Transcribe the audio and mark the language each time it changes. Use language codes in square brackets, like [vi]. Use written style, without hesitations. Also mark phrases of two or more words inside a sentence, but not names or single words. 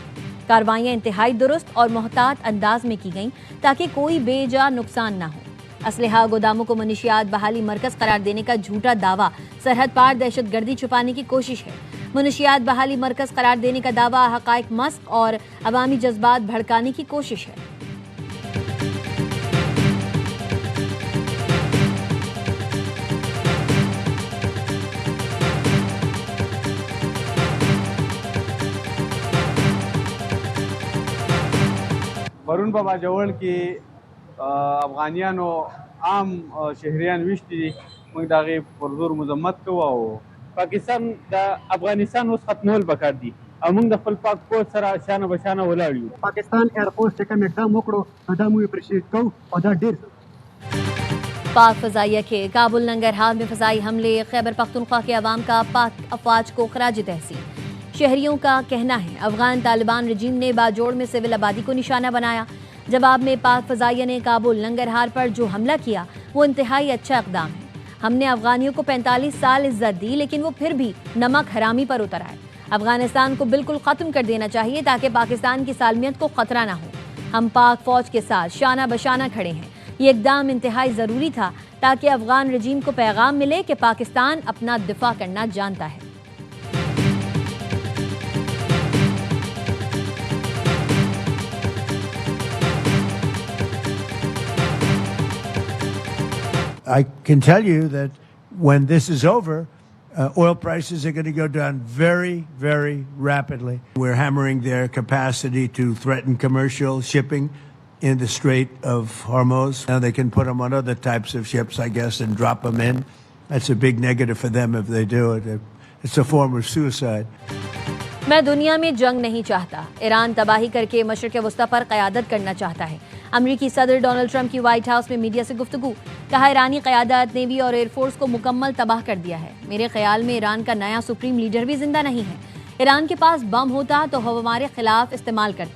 [ur] کارروائیاں انتہائی درست اور محتاط انداز میں کی گئیں تاکہ کوئی بے جا نقصان نہ ہو۔ اسلحہ گوداموں کو منشیات بحالی مرکز قرار دینے کا جھوٹا دعویٰ سرحد پار دہشت گردی چھپانے کی کوشش ہے۔ منشیات بحالی مرکز قرار دینے کا دعویٰ حقائق مسخ اور عوامی جذبات بھڑکانے کی کوشش ہے۔ [ps] پرون په باجوړ کې افغانیانو عام شهریان وشتي دي، موږ د هغې پر زور مذمت کوو او پاکستان د افغانستان اوس ختمول پکار دي او موږ د خپل پاک فوج سره شانه بشانه ولاړ یو۔ پاکستان ایئرفورس چې کوم اقدام وکړو دا موږ اپریشیټ کوو او دا ډېر [ur] پاک فضائیہ کے کابل ننگرہار میں فضائی حملے، خیبر پختونخوا کے عوام کا پاک افواج کو خراج تحسین۔ شہریوں کا کہنا ہے افغان طالبان رجیم نے باجوڑ میں سول آبادی کو نشانہ بنایا۔ جواب میں پاک فضائیہ نے کابل ننگرہار پر جو حملہ کیا وہ انتہائی اچھا اقدام ہے۔ ہم نے افغانیوں کو 45 سال عزت دی لیکن وہ پھر بھی نمک حرامی پر اتر آئے۔ افغانستان کو بالکل ختم کر دینا چاہیے تاکہ پاکستان کی سالمیت کو خطرہ نہ ہو۔ ہم پاک فوج کے ساتھ شانہ بشانہ کھڑے ہیں۔ یہ اقدام انتہائی ضروری تھا تاکہ افغان رجیم کو پیغام ملے کہ پاکستان اپنا دفاع کرنا جانتا ہے۔ [en] I can tell you that when this is over, oil prices are going to go down very, very rapidly. We're hammering their capacity to threaten commercial shipping in the Strait of Hormuz. Now they can put them on other types of ships, I guess, and drop them in. That's a big negative for them if they do it. It's a form of suicide. [ur] میں دنیا میں جنگ نہیں چاہتا۔ ایران تباہی کر کے مشرق وسطیٰ پر قیادت کرنا چاہتا ہے۔ امریکی صدر ڈونلڈ ٹرمپ کی وائٹ ہاؤس میں میڈیا سے گفتگو۔ کہا ایرانی قیادت نیوی اور [en] air force [ur] کو مکمل تباہ کر دیا ہے۔ میرے خیال میں ایران کا نیا [en] supreme leader [ur] بھی زندہ نہیں ہے۔ ایران کے پاس بم ہوتا تو وہ ہمارے خلاف استعمال کرتا۔